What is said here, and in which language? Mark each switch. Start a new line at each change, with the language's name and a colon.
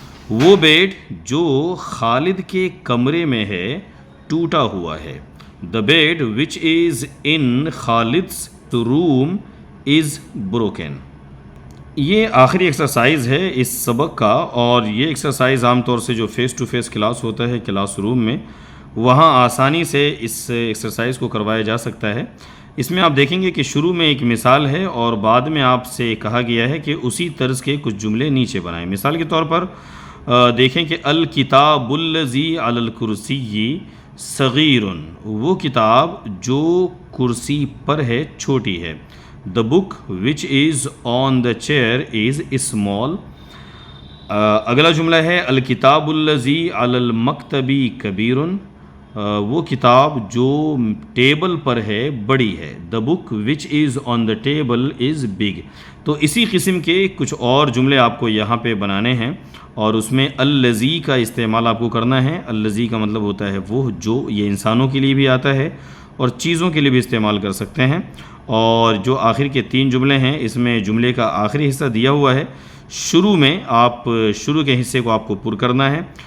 Urdu: وہ بیڈ جو خالد کے کمرے میں ہے ٹوٹا ہوا ہے.
English: the bed which is in Khalid's room is broken.
Urdu: یہ آخری ایکسرسائز ہے اس سبق کا، اور یہ ایکسرسائز عام طور سے جو فیس ٹو فیس کلاس ہوتا ہے کلاس روم میں، وہاں آسانی سے اس ایکسرسائز کو کروایا جا سکتا ہے. اس میں آپ دیکھیں گے کہ شروع میں ایک مثال ہے، اور بعد میں آپ سے کہا گیا ہے کہ اسی طرز کے کچھ جملے نیچے بنائیں. مثال کے طور پر دیکھیں کہ
Arabic: الکتاب الذی علی الکرسی صغیر.
Urdu: وہ کتاب جو کرسی پر ہے چھوٹی ہے.
English: The book which is on the chair is small.
Urdu: اگلا جملہ ہے
Arabic: الکتاب الذی علی المکتبی کبیرن،
Urdu: وہ کتاب جو ٹیبل پر ہے بڑی ہے.
English: The book which is on the table is big.
Urdu: تو اسی قسم کے کچھ اور جملے آپ کو یہاں پہ بنانے ہیں اور اس میں الذی کا استعمال آپ کو کرنا ہے. الذی کا مطلب ہوتا ہے وہ جو، یہ انسانوں کے لیے بھی آتا ہے اور چیزوں کے لیے بھی استعمال کر سکتے ہیں. اور جو آخر کے 3 جملے ہیں اس میں جملے کا آخری حصہ دیا ہوا ہے، شروع میں آپ شروع کے حصے کو آپ کو پر کرنا ہے.